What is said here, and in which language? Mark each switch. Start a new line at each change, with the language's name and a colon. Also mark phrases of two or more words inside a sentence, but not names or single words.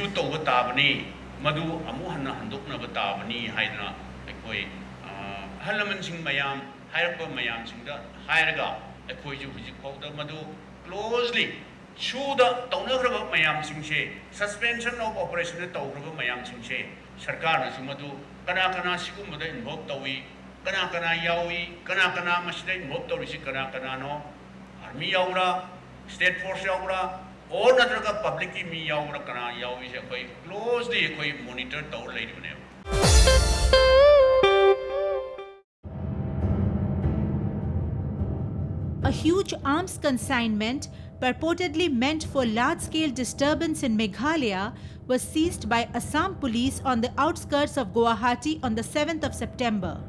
Manipuri: tawba tabani madu amu hanna handukna batabani haidna koi halaman sing mayam hairpa mayam singda hairaga akoi ju hujik pawda madu closely shuda tawnagraba mayam singse
English: suspension of operation
Manipuri: tawgraba mayam singse sarkar na sumadu kana kana sigumada involve tawi kana kana yawi kana masida involve tawisi kana no army yaura
English: state force
Manipuri: yaura or natraga public ki mi yaura kana yawi se koi closely koi monitor taw leidune.
English: A huge arms consignment, purportedly meant for large-scale disturbance in Meghalaya, was seized by Assam police on the outskirts of Guwahati on the 7th of September.